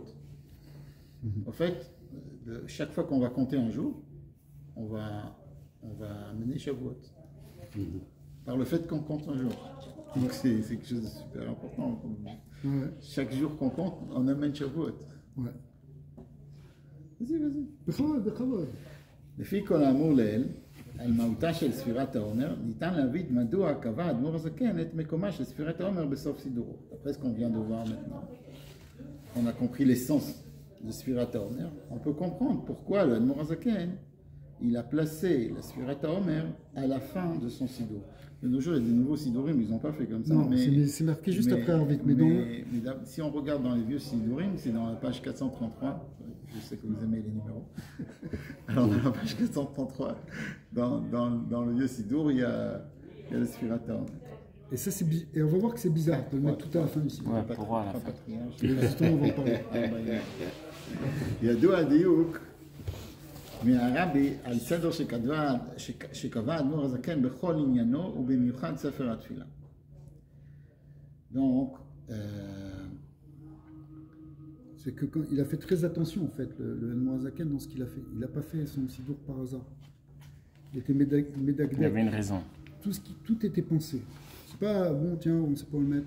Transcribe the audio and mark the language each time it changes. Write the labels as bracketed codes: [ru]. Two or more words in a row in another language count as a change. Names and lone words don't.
[fr] En fait, chaque fois qu'on va compter un jour, on va amener Shavuot. Par le fait qu'on compte un jour. Donc c'est quelque chose de super important. Ouais. Chaque jour qu'on compte, on amène Shavuot. Ouais. vas-y. [he] בכבוד. לפי כל האמור לעיל, על מהותה של ספירת העומר, ניתן להבין מדוע קבע האדמו"ר הזקן את מקומה של ספירת העומר בסוף סידורו. [fr] Après ce qu'on vient de voir maintenant, on a compris l'essence de [he] ספירת העומר. [fr] On peut comprendre pourquoi le Admor HaZaken, il a placé la [he] ספירת העומר [fr] à la fin de son sidour. De nos jours, il y a des nouveaux sidurim, ils n'ont pas fait comme ça. Non, c'est marqué juste après Arvit. Mais si on regarde dans les vieux sidurim, c'est dans la page 433. Je sais que vous aimez les numéros. Alors, dans la page 433, dans le vieux sidour, il y a le [he] ספירת העומר. [fr] Et ça, et on va voir que c'est bizarre de le mettre tout à la fin du sidour. Ouais, pour voir à la fin. Justement, on va en parler. [he] ידוע הדיוק מהרבי על סדר שקבע האדמו"ר הזקן בכל עניינו ובמיוחד ספר התפילה. [fr] Donc, c'est que quand il a fait très attention en fait, le Admor HaZaken dans ce qu'il a fait. Il n'a pas fait son sidour par hasard. Il était médagdé. Il y avait une raison. Tout était pensé. C'est pas bon, tiens, on ne sait pas où le mettre.